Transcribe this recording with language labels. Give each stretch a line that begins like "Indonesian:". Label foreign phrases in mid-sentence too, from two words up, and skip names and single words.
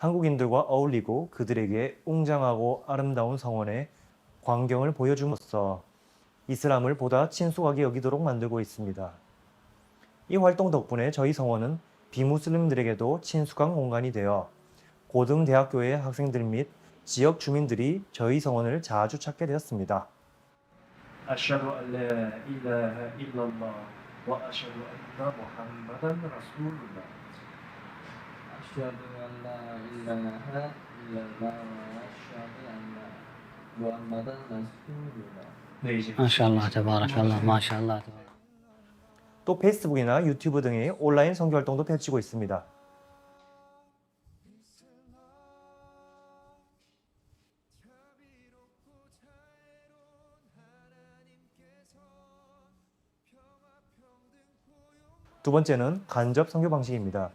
Korean: 한국인들과 어울리고 그들에게 웅장하고 아름다운 성원의 광경을 보여줌으로써 이슬람을 보다 친숙하게 여기도록 만들고 있습니다. 이 활동 덕분에 저희 성원은 비무슬림들에게도 친숙한 공간이 되어 고등대학교의 학생들 및 지역 주민들이 저희 성원을 자주 찾게 되었습니다.
Arabic: أشهد أن لا إله إلا الله وأشهد أن محمدا رسول الله أشهد أن لا إله إلا الله وأشهد أن محمدا رسول الله
Korean: 네, 이제
Arabic: ما شاء الله تبارك الله ما شاء الله تبارك
Korean: 또 페이스북이나 유튜브 등의 온라인 선교 활동도 펼치고 있습니다. 두 번째는 간접 선교 방식입니다.